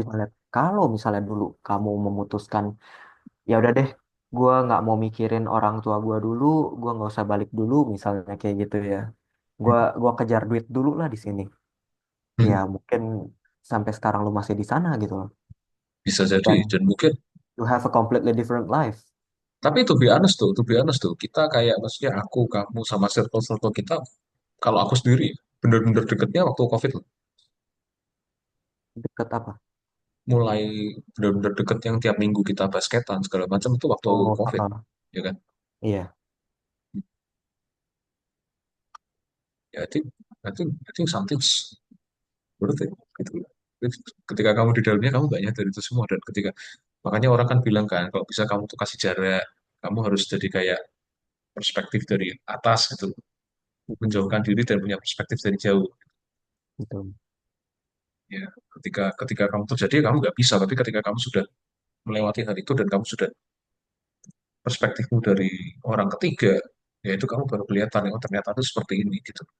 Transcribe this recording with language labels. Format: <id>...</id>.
<id>bisa lihat, kalau misalnya dulu kamu memutuskan, ya udah deh, gua nggak mau mikirin orang tua gua dulu, gua nggak usah balik dulu, misalnya kayak gitu ya. Gua kejar duit dulu lah di sini. Ya Hmm, mungkin sampai sekarang lu masih di sana gitu loh. bisa jadi Dan dan mungkin.</id> <en>you have a completely different life.</en> <id>Tapi</id> <en>to be honest</en> <id>tuh, kita kayak maksudnya aku, kamu sama circle-circle kita. Kalau aku sendiri bener-bener deketnya waktu COVID loh. Deket apa? Mulai bener-bener deket yang tiap minggu kita basketan segala macam itu waktu Oh, COVID, ya kan? iya,</id> <en>Ya, I think something's worth it</en> <id>gitu loh. Ketika kamu di dalamnya kamu banyak dari itu semua dan ketika makanya orang kan bilang kan kalau bisa kamu tuh kasih jarak, kamu harus jadi kayak perspektif dari atas gitu, mm, menjauhkan diri dan punya perspektif dari jauh. betul, Ya, ketika ketika kamu terjadi kamu nggak bisa, tapi ketika kamu sudah melewati hal itu dan kamu sudah perspektifmu dari orang ketiga, ya itu kamu baru kelihatan oh ternyata itu seperti ini gitu.</id>